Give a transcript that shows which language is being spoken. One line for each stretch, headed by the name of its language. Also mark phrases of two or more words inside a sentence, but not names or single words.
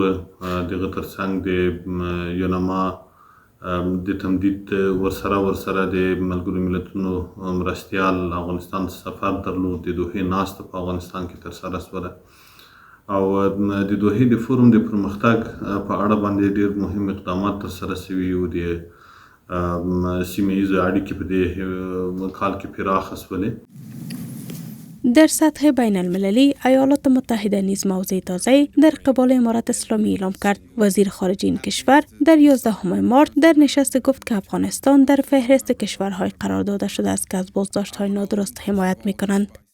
Pashto: دغه ترڅنګ د یونما د تمدید ورسره د ملګرو ملتونو مرستیال افغانستان سفر درلود. د دوحې ناسته په افغانستان کې ترسره شوله او د دوحې د فورم د پرمختګ په اړه باندې ډېر مهم اقدامات ترسره شوي او د سیمه‌ییزو اړیکې په دې کال کې پراخه شولې.
Persian: در سطح بین المللی ایالات متحده نیز موضع تازه در قبال امارت اسلامی اعلام کرد. وزیر خارجه این کشور در 11 مارس در نشست گفت که افغانستان در فهرست کشورهای قرار داده شده است که از بازداشت‌های نادرست حمایت می‌کنند.